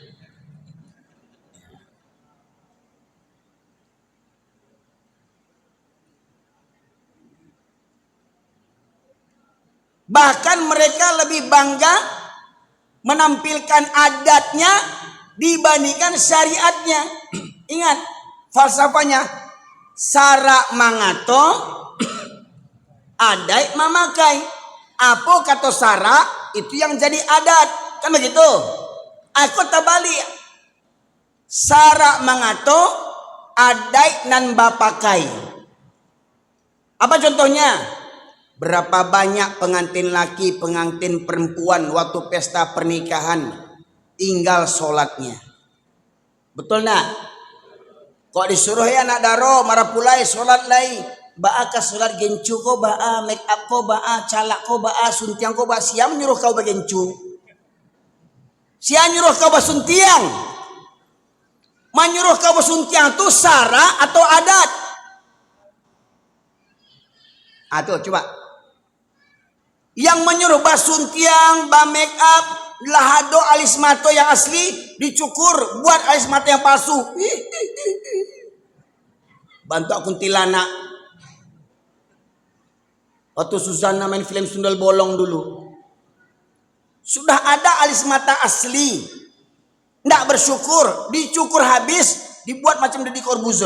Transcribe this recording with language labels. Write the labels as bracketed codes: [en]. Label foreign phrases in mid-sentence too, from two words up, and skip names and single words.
[id] Bahkan mereka lebih bangga menampilkan adatnya dibandingkan syariatnya. Ingat falsafahnya, [min] syarak mangato adat memakai. [id] Apa kata syarak itu yang jadi adat, kan begitu? [min] Aku tabali syarak mangato adat nan bapakai. [id] Apa contohnya? Berapa banyak pengantin laki, pengantin perempuan waktu pesta pernikahan tinggal sholatnya. [min] Betul nak? Kok disuruh ya anak daro marah pulai sholat lai, ba'a ka sholat gencu ko, ba'a make up ko, ba'a calak ko, ba'a suntiang ko, ba'a siang nyuruh kau bagencu, siang nyuruh kau basuntiang, [id] menyuruh kau basuntiang itu sara atau adat? Tuh coba. Yang menyuruh basuntiang, ba make up, [min] lahado alis mato [id] yang asli dicukur, buat alis mata yang palsu. Bantu kuntilanak. Waktu Susana main film Sundel Bolong dulu, sudah ada alis mata asli, ndak bersyukur, dicukur habis, dibuat macam Deddy Corbuzier.